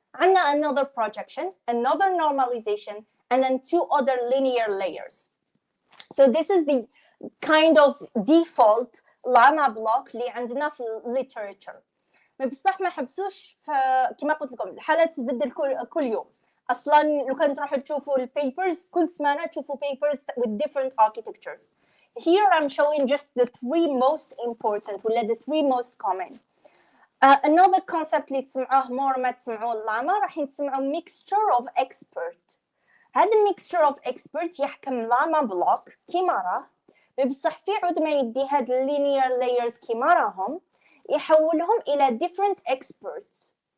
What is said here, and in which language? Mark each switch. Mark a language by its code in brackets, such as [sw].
[ar] عندنا [en] another projection, another normalization, and then two other linear layers. So this is the kind of default llama block [ar] اللي عندنا في [en] literature. [ar] بصح ما حبسوش كما قلت لكم الحالة تتبدل كل يوم. اصلا لو كان تروحوا تشوفوا البيبرز كل سمانه تشوفوا [en] papers with different architectures. Here I'm showing just the three most important [ar] ولا [en] the three most common. Another concept [ar] اللي تسمعوه مور ما تسمعوه اللاما راح تسمعوا [en] mixture of expert. [ar] هذا [en] mixture of expert [ar] يحكم لاما بلوك كيما راه، بصح في عود ما يدي هاد [en] linear layers [ar] كيما راهم يحولهم الى [en] different experts.